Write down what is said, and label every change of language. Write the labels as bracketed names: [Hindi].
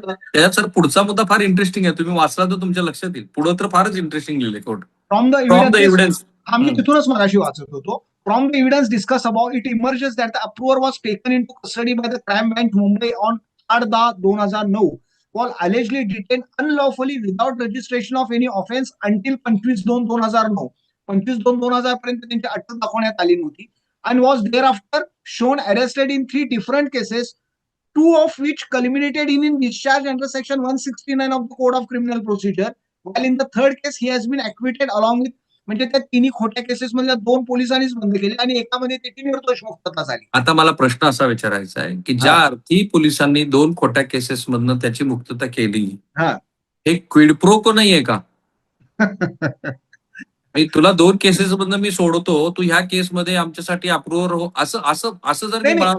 [Marathi] त्याच्यात सर पुढचा मुद्दा फार इंटरेस्टिंग आहे. तुम्ही वाचला तर तुमच्या लक्षात येईल. पुढे तर फारच इंटरेस्टिंग लिहिले कोर्ट. [English] from the evidence [Marathi] आम्ही तिथूनच मगाशी वाचत होतो. [English] From the evidence discussed above, it emerges that the approver was taken into custody by the crime branch Mumbai on 8/10/2009, while allegedly detained unlawfully without registration of any offense until 25/2/2009. [Marathi] 25/2/2000 पर्यंत त्यांची अटक दाखवण्यात आली नव्हती, [English] and was thereafter shown arrested in 3 different cases, 2 of which culminated in discharge under section 169 of the Code of Criminal Procedure, while in the third case he has been acquitted along with. [Marathi] म्हणजे त्या तिन्ही खोट्या cases मधल्या 2 पोलिसांनीच बंद केले आणि एकामध्ये त्याची निर्दोष मुक्तता झाली. आता मला प्रश्न असा विचारायचा आहे की ज्या अर्थी पोलिसांनी 2 खोट्या केसेस मधनं त्याची मुक्तता केली, हे क्विड प्रो को नाहीये का? तुला 2 केसेस मधनं मी सोडतो, तू ह्या केसमध्ये आमच्यासाठी अप्रुव्हर हो, असं जर मी म्हणालो.